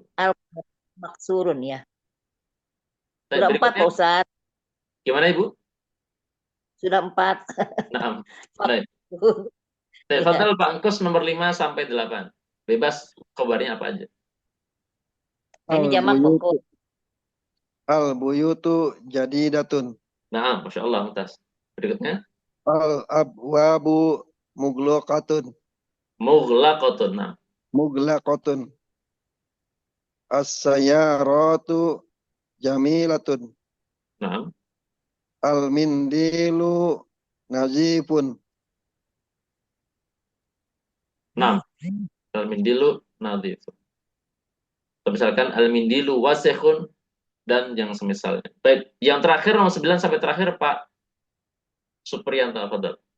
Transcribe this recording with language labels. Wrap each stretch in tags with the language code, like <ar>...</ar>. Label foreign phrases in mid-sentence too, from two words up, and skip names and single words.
<id>maksurun ya. Baik, Sudah 4 berikutnya Pak Ustaz. gimana Ibu? Sudah 4. Nah, baik. Baik, Ya. Fadal Pak Angkus nomor 5-8. Bebas khobarnya apa aja. Ini jamak Al-buyutu pokok.</id> <ar>البيوت جديدة.</ar> <id>Nah, Masya Allah, Mumtaz. Berikutnya</id> <ar>الأبواب مغلقة.</ar> <id>mughlaqatun. Nah, Muglaqatun.</id> <ar>السيارة جميلة.</ar> <id>nah,</id> <ar>المنديل نظيف. nah. المنديل نظيف.</ar> <id>Atau misalkan</id> <ar>المنديل وسخ</ar> <id>dan yang semisalnya. Baik, yang terakhir nomor 9 sampai terakhir Pak Supriyanto, Fadal.</id>